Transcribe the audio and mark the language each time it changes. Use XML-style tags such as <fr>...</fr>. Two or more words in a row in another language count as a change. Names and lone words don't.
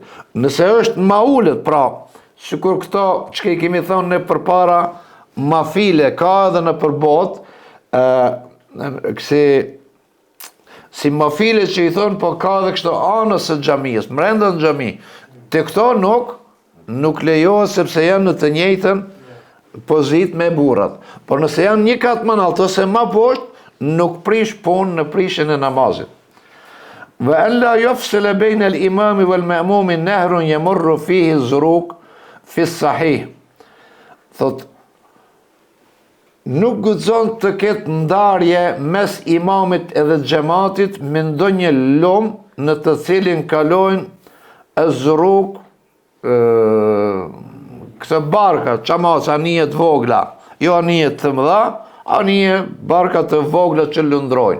<sq>Nëse është ma ulët, pra, sikur këto që i kemi thonë ne përpara mafile, ka edhe në përbot, si mafile që i thonë, po ka edhe kështo anës e xhamisë, mrenda në xhami. Te këto nuk lejohet sepse janë në të njëjtën pozit me burrat. Por nëse janë një kat më lart ose më poshtë, nuk prish punë në prishjen e namazit.</sq> <ar>وألا يفصل بين الإمام والمأموم نهر يمر فيه الزوارق في الصحيح.</ar> <sq>Thot nuk guxon të ketë ndarje mes imamit edhe xhamatit me ndonjë lom në të cilin kalojnë az-zuruq, këtë barka, qamaca anijet vogla, jo anijet të mëdha, anijet barka të vogla që lëndrojnë.</sq>